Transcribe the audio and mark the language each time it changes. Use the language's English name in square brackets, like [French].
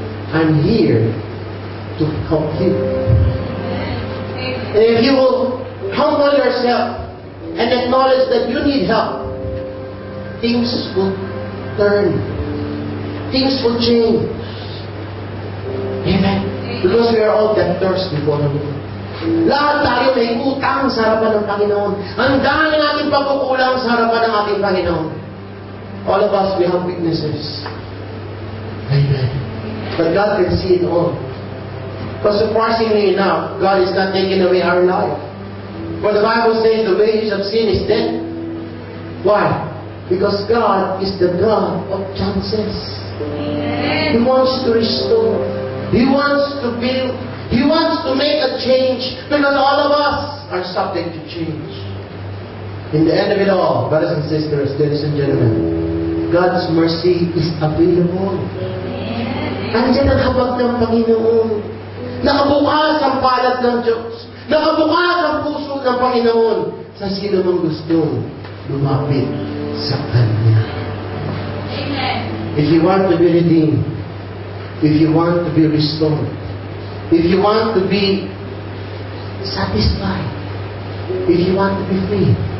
[English] I'm here to help you. And if you will humble yourself and acknowledge that you need help, things will turn. Things will change. Amen. Because we are all debtors before the Lord. [Filipino] Lahat tayo may utang sa harapan ng Panginoon. Ang dami nating pagkukulang sa harapan ng ating Panginoon. [English] All of us, we have weaknesses. Amen. But God can see it all. But surprisingly enough, God is not taking away our life. For the Bible says the wages of sin is death. Why? Because God is the God of chances. He wants to restore. He wants to build. He wants to make a change, because all of us are subject to change. In the end of it all, brothers and sisters, ladies and gentlemen, God's mercy is available. [Filipino] Andiyan ang habag ng Panginoon. Nakabukas ang palad ng Diyos. Nakabukas ang puso ng Panginoon sa sino mang gustong lumapit sa Kanya. Amen. [English] If you want to be redeemed, if you want to be restored, if you want to be satisfied, if you want to be free,